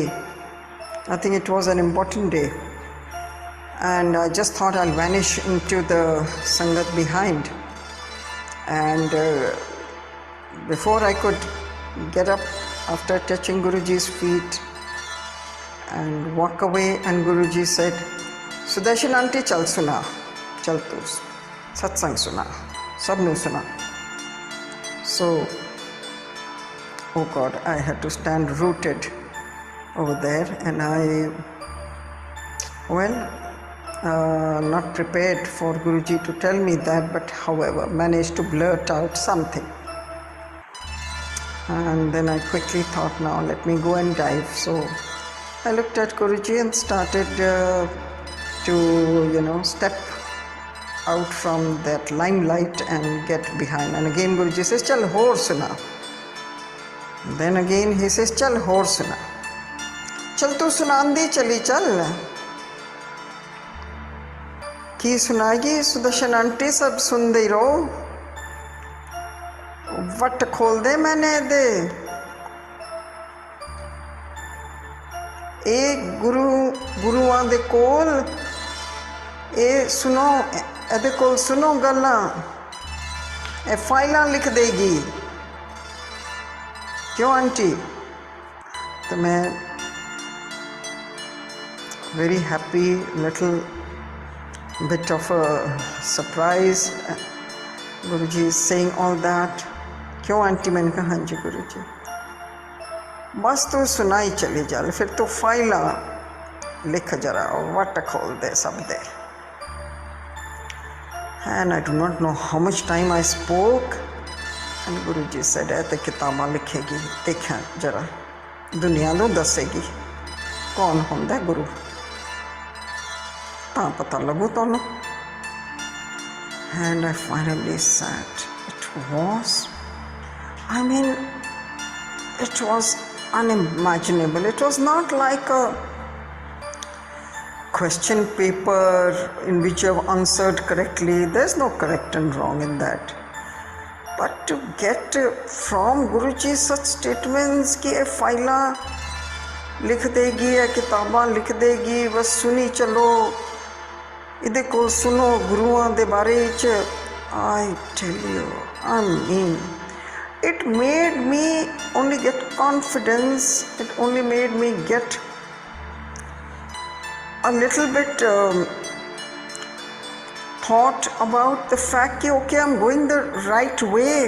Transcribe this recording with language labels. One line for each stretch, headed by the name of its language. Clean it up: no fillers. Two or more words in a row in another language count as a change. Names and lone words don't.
English: I think it was an important day. And I just thought I'll vanish into the Sangat behind. And before I could get up after touching Guruji's feet and walk away, and Guruji said,
Punjabi: ਸੁਦਰਸ਼ਨ ਆਂਟੀ ਚੱਲ ਸੁਣਾ, ਚੱਲ ਤੂੰ ਸਤਸੰਗ ਸੁਣਾ, ਸਭਨੂੰ ਸੁਣਾ.
English: So, oh God, I had to stand rooted over there, and not prepared for Guruji to tell me that, but however, managed to blurt out something. And then I quickly thought, now let me go and dive. So I looked at Guruji and started to step out from that limelight and get behind. And again Guruji says,
Punjabi: ਚੱਲ ਹੋਰ ਸੁਣਾ.
English: Then again he says,
Punjabi: ਚੱਲ ਹੋਰ ਸੁਣਾ. ਚੱਲ ਤੂੰ ਸੁਣਾਂਦੀ ਚੱਲੀ ਚੱਲ. ਕੀ ਸੁਣਾਏਗੀ ਸੁਦਰਸ਼ਨ ਆਂਟੀ ਸਭ ਸੁਣਦੇ ਰਹੋ. ਵੱਟ ਖੋਲ੍ਹ ਦੇ ਮੈਨੇ ਦੇ. E guruਆਂ ਦੇ ਕੋਲ ਇਹ ਸੁਣੋ, ਇਹਦੇ ਕੋਲ ਸੁਣੋ ਗੱਲਾਂ, ਇਹ ਫਾਈਲਾਂ ਲਿਖ ਦੇਗੀ। ਕਿਉਂ ਆਂਟੀ?
Hindi: तो मैं
English: very happy, little bit of a surprise. Guruji is saying all that.
Hindi: क्यों आंटी? मैंने कहा हाँ जी गुरुजी।
Punjabi: ਬੱਸ ਤੂੰ ਸੁਣਾਈ ਚੱਲੀ ਜਾ, ਫਿਰ ਤਾਂ ਫਾਈਲਾਂ ਲਿਖ ਜ਼ਰਾ, ਵੱਟ ਖੋਲ੍ਹ ਦੇ ਸਭ ਦੇ।
English: And I do not know how much time I spoke, and Guruji said,
Punjabi: "ਏ ਤੇ ਕਿਤਾਬਾਂ ਲਿਖੇਗੀ, ਦੇਖਾਂ ਜ਼ਰਾ, ਦੁਨੀਆ ਨੂੰ ਦੱਸੇਗੀ ਕੌਣ ਹੁੰਦਾ ਗੁਰੂ, ਤਾਂ ਪਤਾ ਲੱਗੂ ਤੁਹਾਨੂੰ."
English: And I finally sat. It was unimaginable. It was not like a question paper in which you have answered correctly. There's no correct and wrong in that. But to get from Guruji such statements
Punjabi: ਕਿ ਇਹ ਫਾਈਲਾਂ ਲਿਖ ਦੇਗੀ, ਇਹ ਕਿਤਾਬਾਂ ਲਿਖ ਦੇਗੀ, ਬੱਸ ਸੁਣੀ ਚੱਲੋ, ਇਹਦੇ ਕੋ ਸੁਣੋ ਗੁਰੂਆਂ ਦੇ ਬਾਰੇ ਚ,
English: I tell you, I mean, it made me only get confidence. It only made me get a little bit thought about the fact that okay, I'm going the right way.